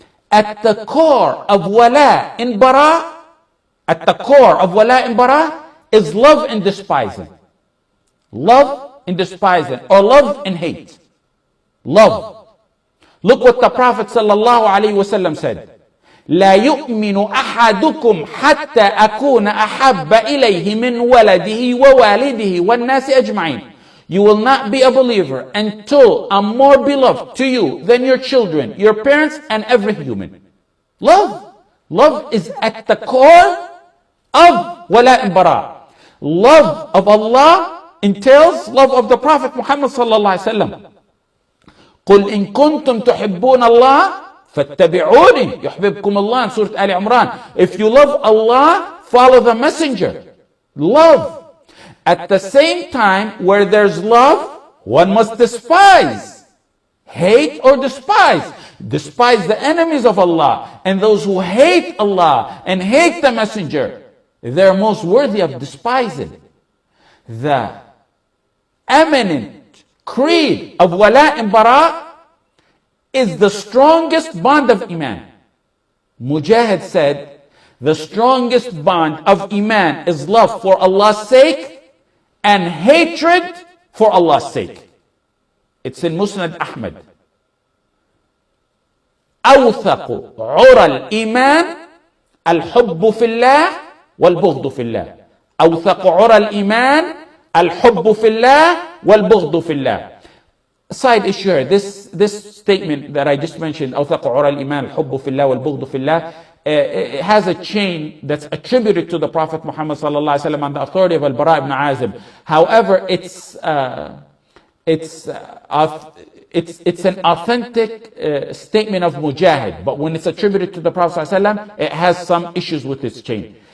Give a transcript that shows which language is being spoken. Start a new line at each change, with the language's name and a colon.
English: At the core of wala and bara, at the core of wala and bara is love and despising. Love and despising, or love and hate. Love. Look what the Prophet ﷺ said.
Arabic: لا يؤمن أحدكم حتى أكون أحب إليه من ولده ووالده والناس أجمعين.
English: You will not be a believer until I'm more beloved to you than your children, your parents, and every human. Love. Love is at the core of wala and bara. Love of Allah entails love of the Prophet Muhammad sallallahu alaihi wasallam.
Arabic: قل إن كنتم تحبون الله فاتبعوني يحببكم الله
English: in Surah Al Imran. If you love Allah, follow the messenger. Love. At the same time, where there's love, one must despise. Hate or despise. Despise the enemies of Allah. And those who hate Allah and hate the messenger, they're most worthy of despising. The eminent creed of wala and bara is the strongest bond of iman. Mujahid said, the strongest bond of iman is love for Allah's sake and hatred for Allah's sake. It's in Musnad Ahmad.
Arabic: أوثق عرى الإيمان الحب في الله والبغض في الله. أوثق عرى الإيمان الحب في الله والبغض في الله.
English: Side issue here. This statement that I just mentioned,
Arabic: أوثق عرى الإيمان الحب في الله
English: والبغض في الله, it has a chain that's attributed to the Prophet Muhammad sallallahu alaihi wasallam on the authority of Al-Bara ibn Azib. However, it's an authentic statement of Mujahid, but when it's attributed to the Prophet sallallahu alaihi wasallam, it has some issues with its chain.